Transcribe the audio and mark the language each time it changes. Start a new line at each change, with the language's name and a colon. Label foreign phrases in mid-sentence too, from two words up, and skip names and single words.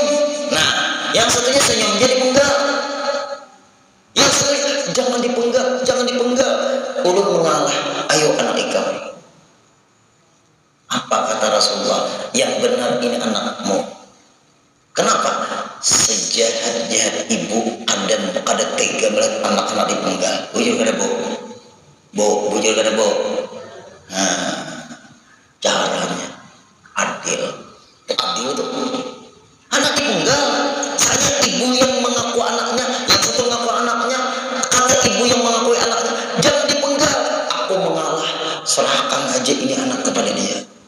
Indonesian: Nah, yang satunya senyum jadi penggal. Yang satunya jangan dipenggal.
Banjar: Ulun mengalah, ayo anak ikam.
Indonesian: Apa kata Rasulullah? Yang benar ini anakmu. Kenapa? Sejahat-jahat ibu kada tega melihat anak-anak dipenggal.
Banjar: Bujur kada bujur kada bo.
Indonesian: Nah, caranya adil tuh. Anak dipenggal, saya ibu yang mengaku anaknya, yang satu mengaku anaknya, kata ibu yang mengakui anaknya, jangan dipenggal. Aku mengalah, serahkan aja ini anak kepada dia.